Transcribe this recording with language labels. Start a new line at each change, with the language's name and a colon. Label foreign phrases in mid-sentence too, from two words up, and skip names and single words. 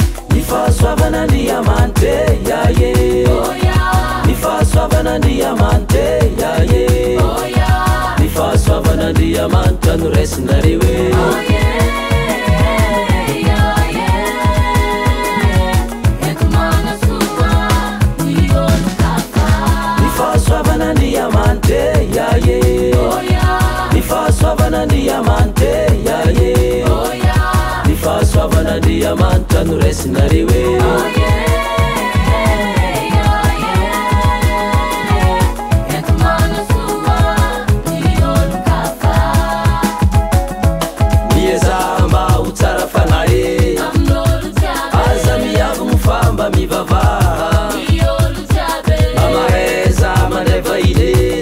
Malagasy: Ny fahasoavan'Andriamanitra,
English: yeah, yeah. Oh, yeah.
Malagasy: Ny fahasoavan'Andriamanitra,
English: yeah, yeah. Oh, yeah.
Malagasy: Ny fahasoavan'Andriamanitra no raisinareo, eh.
English: Oh, yeah, yeah, yeah.
Malagasy: Eto manasoa ny olo kafa. Ny fahasoavan'Andriamanitra,
English: yeah, yeah. Oh, yeah.
Malagasy: Ny fahasoavan'Andriamanitra,
English: yeah, yeah. Oh, yeah.
Malagasy: Ny fahasoavan'Andriamanitra no raisinareo, eh.
English: Oh, yeah, yeah, yeah.
Malagasy: Eto manasoa ny olo kafa. Mieza mba ho tsara fanahy, eh. Amin'olo jiaby. Aza miavo mifamba mivavaha. Ny olo jiaby. Mba maheza mandray vahiny, eh.